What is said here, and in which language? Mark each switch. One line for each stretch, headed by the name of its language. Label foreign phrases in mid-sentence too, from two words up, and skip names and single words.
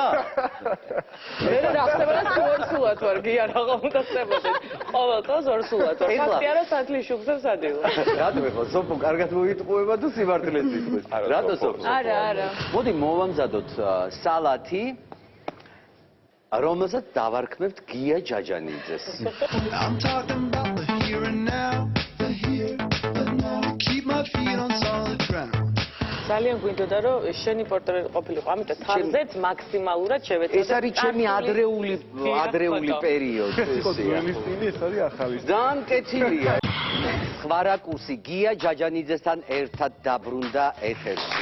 Georgian: მე რა ხდებოდა ორსულად ვარ, გია რაღა უნდა ხდებოდა. ყოველ დღეს ორსულად ვარ. ფაქტი არა სათლის შუქზე სადილა. რატომ ეხლა სოფო კარგად მოიტყუება თუ სიმართლეს იტყვის? რატო სოფო? არა. მოდი მოვამზადოთ სალათი, რომელსაც დავარქმევთ გია ჯაჯანიძეს.
English: I'm talking about the here and now, the here, the now. Keep my feet on solid ground.
Georgian: ძალიან გვინდოდა რომ შენი პორტრეტი ყოფილიყო, ამიტომ თავზეც მაქსიმალურად შევეცადე. ეს არის ჩემი ადრეული პერიოდი. ძველი სტილი, ეს არის ახალი. ძალიან კეთილია. სხვა რაკურსი გია ჯაჯანიძესთან ერთად დაბრუნდა ეთერში.